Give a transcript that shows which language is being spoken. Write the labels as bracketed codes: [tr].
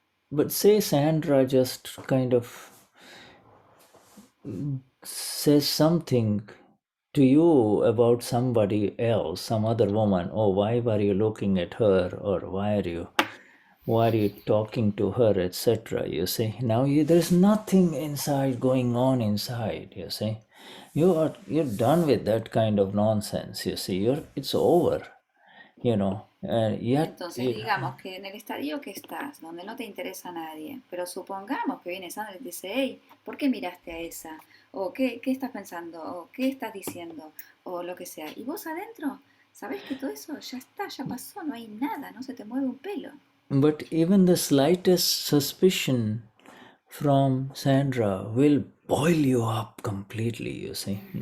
[en] But say Sandra just kind of says something to you about somebody else, some other woman. Oh, why were you looking at her, or why are you talking to her, etc. You see, now there's nothing inside going on inside. You see, you're done with that kind of nonsense. You see, it's over. [es] Entonces digamos que en el estadio que estás, donde no te interesa a nadie, pero supongamos que viene Sandra y te dice, hey, ¿por qué miraste a esa? O ¿qué estás pensando? O ¿qué estás diciendo? O lo que sea. Y vos adentro, sabés que todo eso ya está, ya pasó, no hay nada, no se te mueve un pelo. [en] But even the slightest suspicion from Sandra will boil you up completely, you see.